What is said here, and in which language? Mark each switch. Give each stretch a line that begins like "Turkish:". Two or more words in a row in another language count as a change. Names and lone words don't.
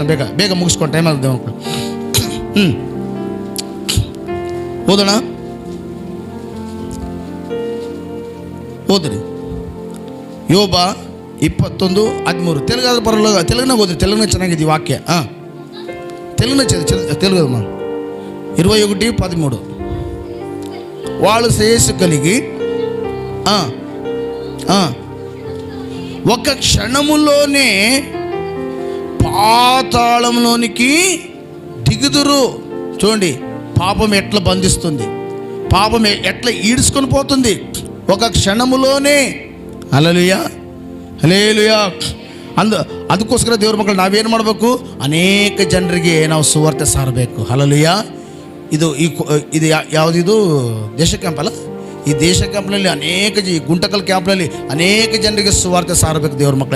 Kannada: ಬೇಗ ಮುಗಿಸ್ಕೊಂಡು ಟೈಮ್ ಆಗುತ್ತೆ ಮಕ್ಕಳು. ಓದೋಣ, ಓದ್ರಿ. ಯೋಬ 21:13. ತೆಲುಗಾದ್ರೆ ಬರಲ್ಲ, ತೆಲುಗಿನಾಗ ಓದ್ರಿ. ತೆಲುಗಿನ ಚೆನ್ನಾಗಿದೆ ವಾಕ್ಯ.
Telugu: తెలుగు 21:13 వాళ్ళు శ్రేయస్సు కలిగి ఒక క్షణములోనే పాతాళంలోనికి దిగుదురు. చూడండి, పాపం ఎట్లా బంధిస్తుంది, పాపం ఎట్లా ఈడ్చుకొని పోతుంది ఒక క్షణములోనే. హల్లెలూయా, హల్లెలూయా.
Kannada: ಅದಕ್ಕೋಸ್ಕರ ದೇವ್ರ ಮಕ್ಕಳು ನಾವೇನು ಮಾಡಬೇಕು? ಅನೇಕ ಜನರಿಗೆ ನಾವು ಸುವಾರ್ತೆ ಸಾರಬೇಕು. ಹಲ್ಲೆಲೂಯಾ. ಇದು ಯಾವುದಿದು ದೇಶ ಕ್ಯಾಂಪ್ ಅಲ್ಲ? ಈ ದೇಶ ಕ್ಯಾಂಪ್ನಲ್ಲಿ ಈ ಗುಂಟಕಲ್ ಕ್ಯಾಂಪ್ನಲ್ಲಿ ಅನೇಕ ಜನರಿಗೆ ಸುವಾರ್ತೆ ಸಾರಬೇಕು ದೇವ್ರ ಮಕ್ಕಳ.